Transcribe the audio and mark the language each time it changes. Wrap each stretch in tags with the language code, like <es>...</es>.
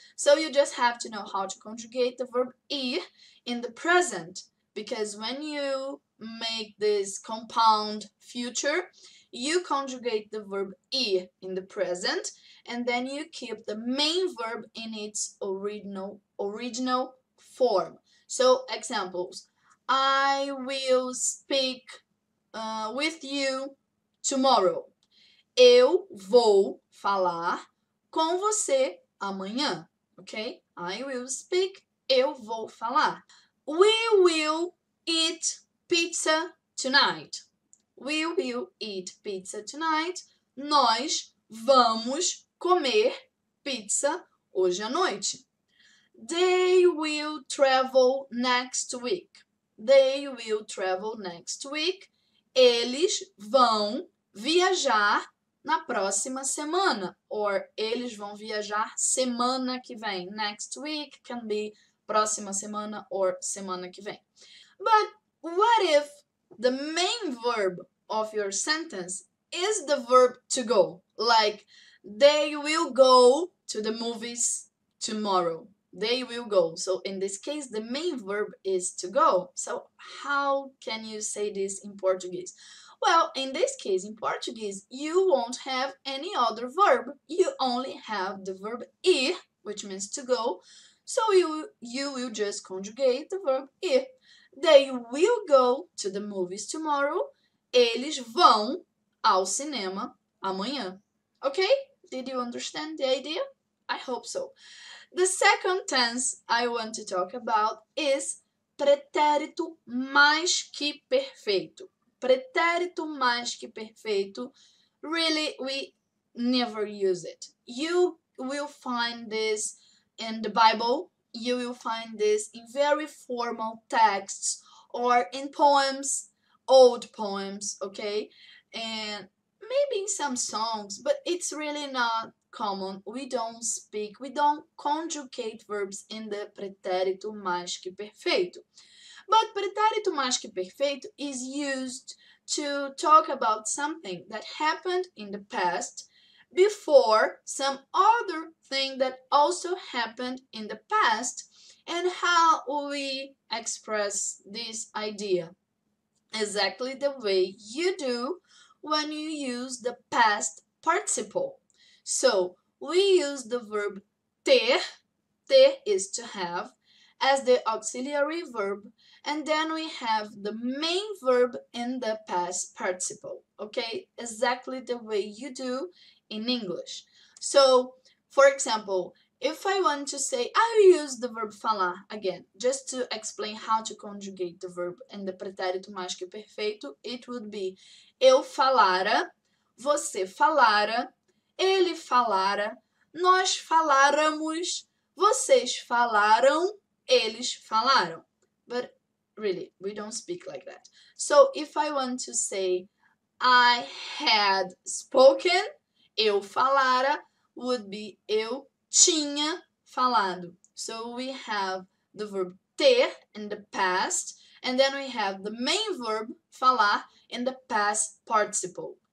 <en>So you just have to know how to conjugate the verb ir in the present, because when you make this compound future, you conjugate the verb ir in the present, and then you keep the main verb in its original form. So examples: I will speak with you tomorrow.</en> <pt>Eu vou falar com você amanhã, ok?</pt> <en>I will speak,</en> <pt>eu vou falar.</pt> <en>We will eat pizza tonight. We will eat pizza tonight.</en> <pt>Nós vamos comer pizza hoje à noite.</pt> <en>They will travel next week. They will travel next week.</en> <pt>Eles vão viajar na próxima semana, or eles vão viajar semana que vem.</pt> <en>Next week can be próxima semana or semana que vem. But what if the main verb of your sentence is the verb to go? Like, they will go to the movies tomorrow. They will go. So in this case, the main verb is to go. So how can you say this in Portuguese? Well, in this case, in Portuguese, you won't have any other verb. You only have the verb ir, which means to go. So you will just conjugate the verb ir. They will go to the movies tomorrow.</en> <pt>Eles vão ao cinema amanhã.</pt> <en>Okay? Did you understand the idea? I hope so. The second tense I want to talk about is pretérito mais que perfeito. Pretérito mais que perfeito, really, we never use it. You will find this in the Bible. You will find this in very formal texts or in poems, old poems, okay? And maybe in some songs, but it's really not common. We don't conjugate verbs in the pretérito mais que perfeito. But pretérito mais que perfeito is used to talk about something that happened in the past, before some other thing that also happened in the past, and how we express this idea. Exactly the way you do when you use the past participle. So we use the verb ter, ter is to have, as the auxiliary verb, and then we have the main verb in the past participle. Okay, exactly the way you do in English. So, for example, if I want to say, I use the verb falar again, just to explain how to conjugate the verb in the pretérito mais que perfeito, it would be</en> <pt>eu falara, você falara, ele falara, nós faláramos, vocês falaram, eles falaram.</pt> <en>But really, we don't speak like that. So if I want to say I had spoken,</en> <pt>eu falara,</pt> <en>would be</en> <pt>eu tinha falado.</pt> <en>So we have the verb ter in the past, and then we have the main verb falar in the past participle.</en>